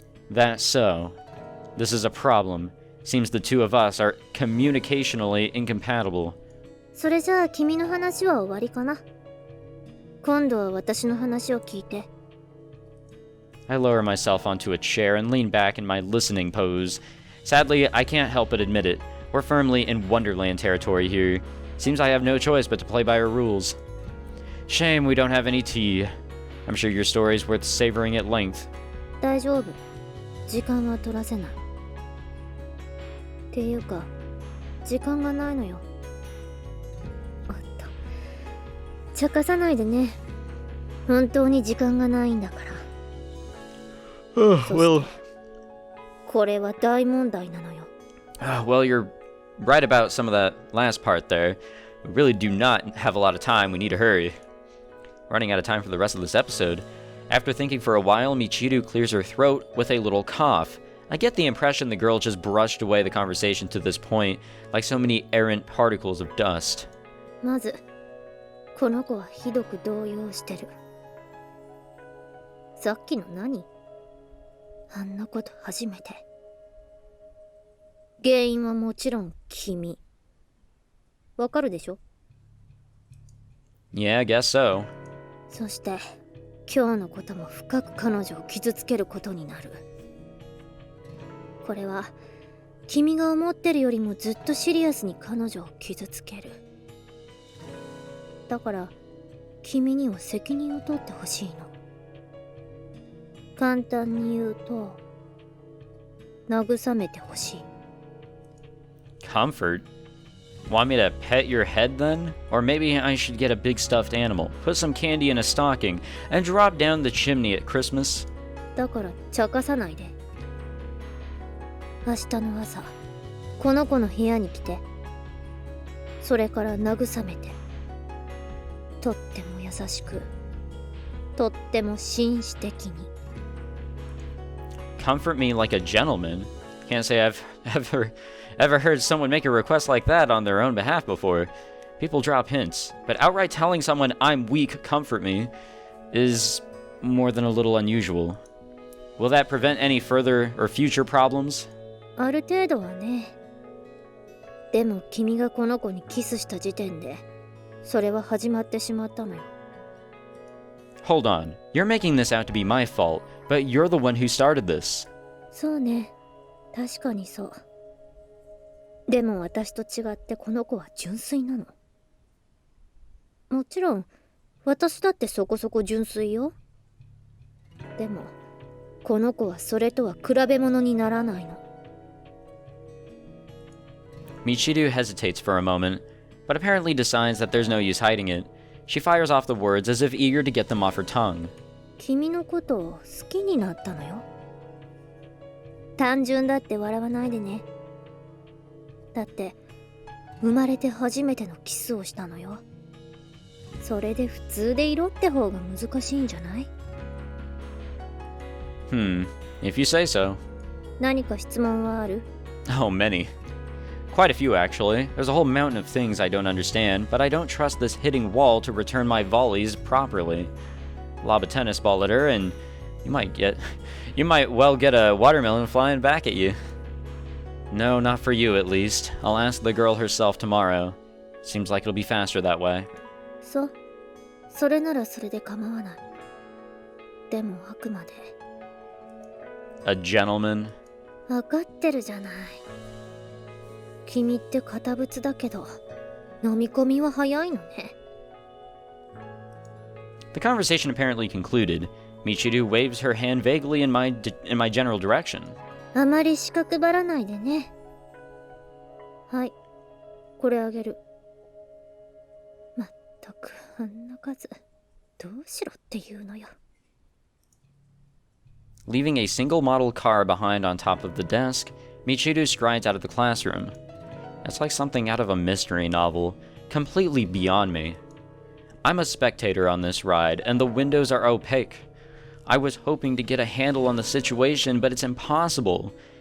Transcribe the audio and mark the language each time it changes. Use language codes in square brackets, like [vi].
[en] That's so. This is a problem. Seems the two of us are communicationally incompatible. [ja] それじゃあ君の話は終わりかな。今度は私の話を聞いて。 [en] I lower myself onto a chair and lean back in my listening pose. Sadly, I can't help but admit it. We're firmly in Wonderland territory here. Seems I have no choice but to play by our rules. Shame we don't have any tea. I'm sure your story's worth savoring at length. [ja] 大丈夫。時間は取らせない。っていうか、時間がないのよ。おっと、茶化さないでね。本当に時間がないんだから。 [en] Well, [ja] これは大問題なのよ。 [en] well, you're right about some of that last part there. We really do not have a lot of time. We need to hurry. Running out of time for the rest of this episode. After thinking for a while, Michiru clears her throat with a little cough. I get the impression the girl just brushed away the conversation to this point, like so many errant particles of dust. [ja] まず、この子はひどく動揺してる。さっきの何？あんなこと初めて。原因はもちろん君。わかるでしょ？ [en] Yeah, I guess so. [ja] そして、今日のことも深く彼女を傷つけることになる。これは、君が思ってるよりもずっとシリアスに彼女を傷つける。だから、君には責任を取ってほしいの。簡単に言うと、慰めてほしい。 [en] Comfort? Want me to pet your head then? Or maybe I should get a big stuffed animal, put some candy in a stocking, and drop down the chimney at Christmas? [ja] だから茶化さないで。明日の朝、この子の部屋に来て、それから慰めて。とっても優しく、とっても紳士的に。 [en] Comfort me like a gentleman? Can't say I've ever heard someone make a request like that on their own behalf before. People drop hints, but outright telling someone I'm weak, comfort me, is more than a little unusual. Will that prevent any further or future problems? [ja] ある程度はね。でも君がこの子にキスした時点で、それは始まってしまったのよ。 [en] Hold on, you're making this out to be my fault, but you're the one who started this. [ja] そうね、確かにそう。でも私と違ってこの子は純粋なの。もちろん私だってそこそこ純粋よ。でもこの子はそれとは比べ物にならないの。 [en] Michiru hesitates for a moment, but apparently decides that there's no use hiding it. She fires off the words as if eager to get them off her tongue. [ja] 君のことを好きになったのよ。単純だって笑わないでね。だって生まれて初めてのキスをしたのよ。それで普通でいろって方が難しいんじゃない？ [en] If you say so. [ja] 何か質問はある？ [en] Oh, many. Quite a few, actually. There's a whole mountain of things I don't understand, but I don't trust this hitting wall to return my volleys properly. Lob a tennis ball at her, and you might well get a watermelon flying back at you. No, not for you, at least. I'll ask the girl herself tomorrow. Seems like it'll be faster that way. [ja] それならそれで構わない。でもあくまで。 [en] A gentleman? [ja] わかってるじゃない。君って堅物だけど、飲み込みは早いのね。 [en] The conversation apparently concluded. Michiru waves her hand vaguely in my general direction. [ja] あまり四角ばらないでね。はい、これあげる。まったくあんな数、どうしろっていうのよ。 [en] Leaving a single model car behind on top of the desk, Michiru strides out of the classroom. It's like something out of a mystery novel, completely beyond me. I'm a spectator on this ride, and the windows are opaque. I was hoping to get a handle on the situation, but it's impossible.